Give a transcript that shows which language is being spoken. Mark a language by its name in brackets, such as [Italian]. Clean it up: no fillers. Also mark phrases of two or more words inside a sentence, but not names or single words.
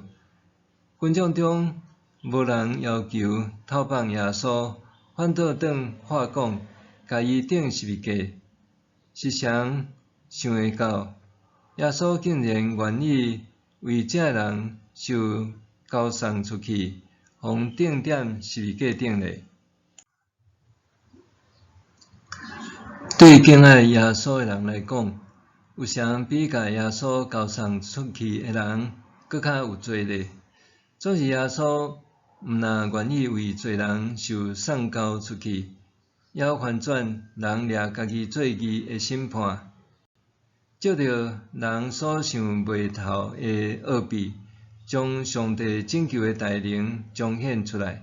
[Min Nan Chinese] 群众中无人要求透放耶稣，反倒转话讲，甲伊钉十字架。时常想会到，耶稣竟然愿意为这人受交送出去，互钉踮十字架顶咧。对敬爱耶稣的人来讲，有啥比甲耶稣交送出去的人搁较有罪咧？总是耶稣毋但愿意为罪人受送交出去，也要反转人掠家己做义的审判，借着人所想袂透的奥秘，将上帝拯救的大能彰显出来。